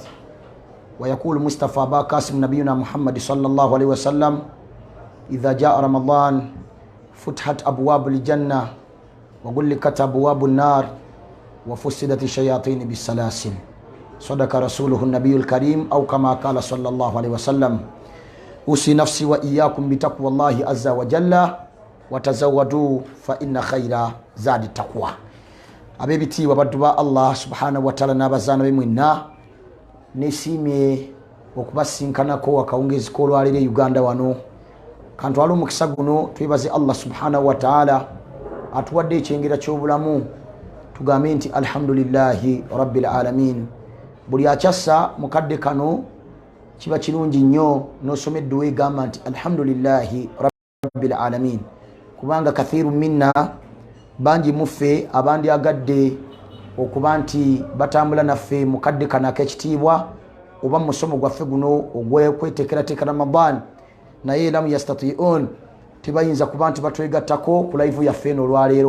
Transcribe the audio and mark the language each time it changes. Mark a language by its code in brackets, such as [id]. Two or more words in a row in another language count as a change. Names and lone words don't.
[ar] ويقول مصطفى باقاسم نبينا محمد صلى الله عليه وسلم إذا جاء رمضان فتحت أبواب الجنة وغلقت أبواب النار وفسدت الشياطين بالسلاسل. صدق رسوله النبي الكريم أو كما قال صلى الله عليه وسلم. أوصي نفسي وإياكم بتقوى الله عز وجل وتزودوا فإن خير زاد التقوى. [lg] Abebiti wabadduba Allah [ar] سبحانه وتعالى [lg] nabazana bemwina nesimye okubasinkanako wakawungezi ko lwalire Uganda wano kantu alo mukisa guno twibaze Allah [ar] سبحانه وتعالى [lg] atuwadde ekyengera ky'obulamu tugambe nti [ar] الحمد لله رب العالمين. [lg] Buli akyassa mukadde kano kiba kirungi nnyo n'osomedde weegamba nti [ar] الحمد لله رب العالمين [lg] kubanga [ar] كثير منا [lg] banji muffe abandi agadde okuba nti batambula naffe mukadde kana ak'ekitiibwa oba musomo gwaffe guno ogwekweteekerateeka Ramadan naye [ar] لم يستطيعوا [lg] tebayinza kuba nti batwegattako ku live yaffe eno olwaleero.